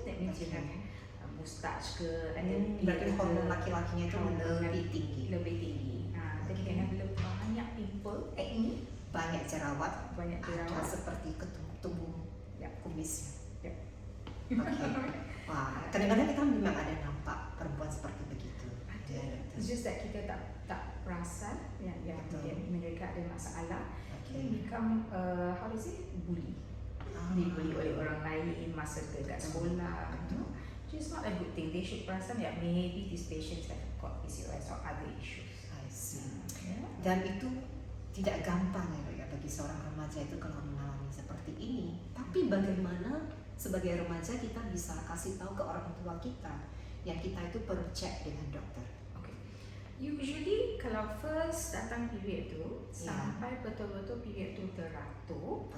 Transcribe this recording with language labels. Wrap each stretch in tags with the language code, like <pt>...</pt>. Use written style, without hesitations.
<en>That means you have mustache ke,</en> <ms>berarti hormon laki-lakinya itu lebih tinggi.</ms> <en>Then you can have banyak pimple, acne,</en> <ms>banyak jerawat, ada seperti tumbuh kumisnya.</ms> <en>Okay.</en> <ms>Wah, kadang-kadang kita memang ada nampak perempuan seperti begitu. It's just that kita tak perasan yang mereka ada masalah.</ms> <en>They become bully.</en> <ms>Dibully oleh orang lain masa dekat sekolah.</ms> <en>It's not a good thing. They should</en> <ms>perasan</ms> <en>that maybe these patients have got PCOS or other issues. I see.</en> <id>Dan itu tidak gampang ya bagi seorang remaja itu kalau mengalami seperti ini. Tapi bagaimana sebagai remaja kita bisa kasih tahu ke orang tua kita yang kita itu perlu cek dengan dokter?</id> <ms>Okay. Usually kalau first datang period tu sampai betul-betul period tu teratur.</ms>